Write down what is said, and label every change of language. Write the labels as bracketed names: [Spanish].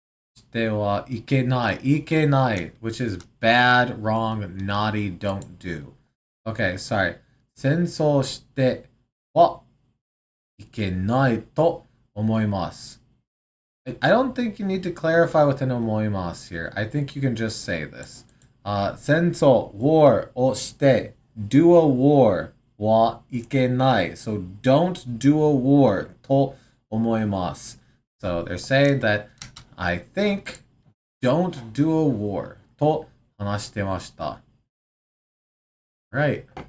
[Japanese] 戦争をした背景ないしてはいけない。 [English] which is bad, wrong, naughty, don't do. Okay, sorry. [Japanese] 戦争してはいけないと思います. [English] I don't think you need to clarify with an omoimas here. I think you can just say this. Senso, war, [Japanese] o shite, [English] do a war, [Japanese] wa ikenai. [English] So don't do a war, [Japanese] to omoimasu. [English] So they're saying that I think don't do a war, [Japanese] to hanashite [English] Right.